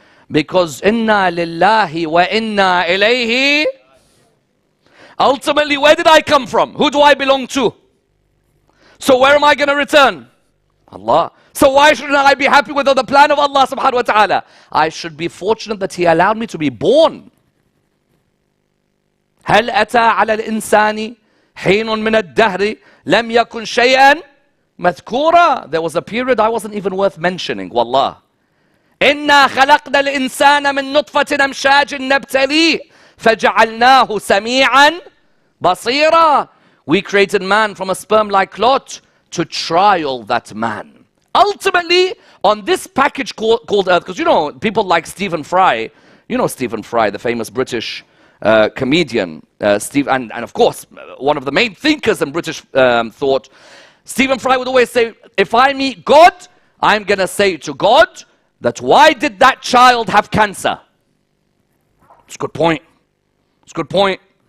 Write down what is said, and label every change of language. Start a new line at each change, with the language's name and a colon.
English: Because
Arabic: inna lillahi wa inna ilayhi.
English: Ultimately, where did I come from? Who do I belong to? So where am I going to return? Allah. So why shouldn't I be happy with the plan of Allah subhanahu wa ta'ala? I should be fortunate that He allowed me to be born.
Arabic: هل أتى على الإنسان حين من الدهر لم يكن شيئا مذكورا.
English: There was a period I wasn't even worth mentioning.
Arabic: Wallah. إنا خلقنا الإنسان من نطفة أمشاج نبتليه فجعلناه سميعا بصيرا.
English: We created man from a sperm-like clot to trial that man. Ultimately, on this package called Earth, because you know, people like Stephen Fry, you know Stephen Fry, the famous British comedian, and of course, one of the main thinkers in British thought, Stephen Fry would always say, if I meet God, I'm going to say to God that why did that child have cancer? It's a good point. It's a good point.